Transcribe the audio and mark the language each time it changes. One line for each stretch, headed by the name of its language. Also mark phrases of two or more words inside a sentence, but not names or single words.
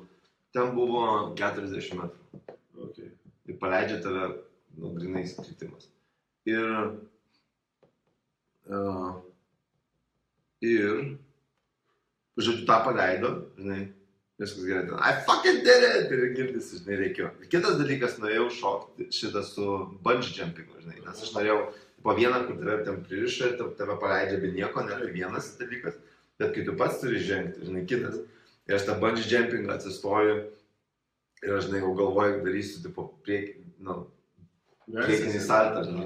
Lithuanian: Ten buvo 40 metrų.
English: Okay.
Lithuanian: Ir paleidžia tave, grinais kritimas. Ir, žodžiu, tą paleido, žinai, viskas gerai ten.
English: I fucking did it!
Lithuanian: Ir girdisi, žinai, reikėjo. Ir kitas dalykas, norėjau šokti šitą su
English: bungee jumpingu,
Lithuanian: žinai, nes aš norėjau po vieną, kur tave ten pririša ir tave paleidžia be nieko, ne, tai vienas dalykas, bet kai tu pats turi žengti, žinai, kitas. Ir aš tą
English: bungee jumpingą
Lithuanian: atsistoju. Ir aš, žinai, jau galvoju, darysiu, tipo, priekinį saltą, žinai.